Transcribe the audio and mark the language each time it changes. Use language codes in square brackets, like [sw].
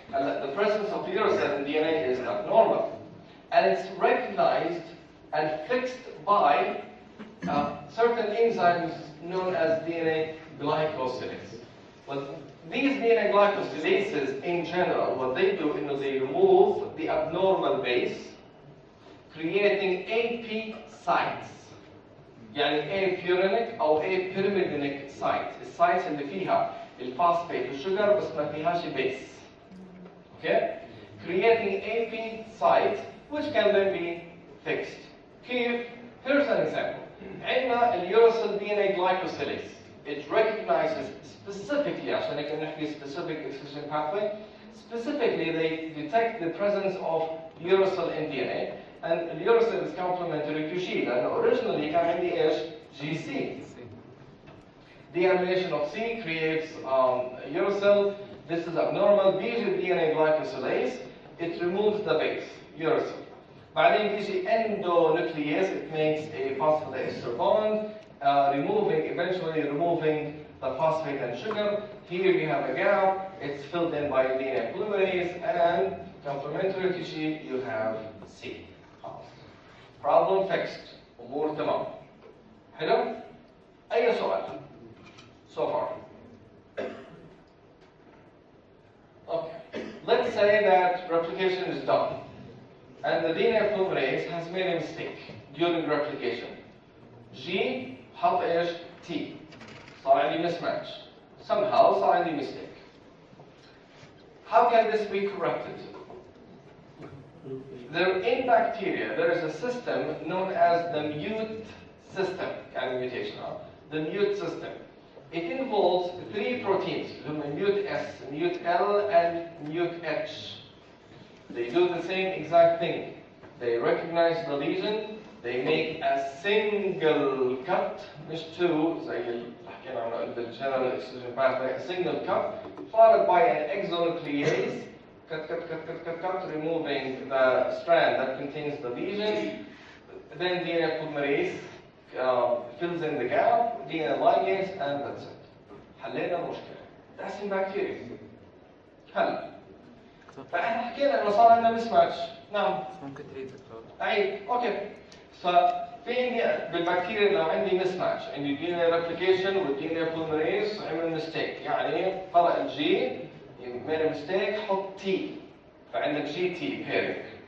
[en] And the presence of uracil in DNA is abnormal. And it's recognized and fixed by certain enzymes known as DNA glycosylase. But these DNA glycosylases in general, what they do is they remove the abnormal base, creating AP sites. يعني apurinic أو apyrimidinic sites. [ar] السايتس اللي فيها الفاسفيت والشجر بس ما فيهاش base. [en] Okay? Creating AP sites which can then be fixed. [ar] كيف? [en] Here's an example. [ar] عندنا [en] الuracil DNA glycosylase. It recognizes specifically, [ar] عشان هيك نحكي [en] specific excision pathway, specifically they detect the presence of uracil in DNA, and الuracil is complementary to G, [ar] لأنه [en] originally [ar] كان عندي إيش؟ [en] GC. Deamination of C creates uracil. This is abnormal. [ar] بيجي DNA glycosylase. [en] It removes the base, uracil. [ar] بعدين بيجي endonuclease. [en] It makes a phosphodiester bond, eventually removing the phosphate and sugar. Here you have a gap. It's filled in by DNA polymerase, and complementary to G, you have C. Problem fixed. [ar] أمور تمام. حلو؟ أي سؤال؟ [en] So far. Okay. Let's say that replication is done, and the DNA polymerase has made a mistake during replication. [ar] G حط إيش؟ T. صار عندي mismatch. [en] Somehow [ar] صار عندي [en] mistake. How can this be corrected? In bacteria, there is a system known as the Mutant system, kind of mutation. The Mutant system. It involves 3 proteins, Mut S, Mut L, and Mut H. They do the same exact thing. They recognize the lesion, they make a single cut, [ar] مش [en] two, [ar] زي اللي حكينا عنه بالgeneral excision pathway, [en] a single cut, followed by an exonuclease, cut, removing the strand that contains the lesion. Then DNA polymerase fills in the gap, DNA ligase, and that's it. [ar] حلينا المشكلة. [en] That's in bacteria. [ar] هلا. فاحنا حكينا انه صار عندنا mismatch. نعم. ممكن تعيد دكتور. أي أوكي. ففي عندي بالبكتيريا لو عندي mismatch، عندي DNA replication والDNA polymerase عمل mistake، يعني قرأ الجي [en] made a mistake [ar] حط T، فعندك GT pairing.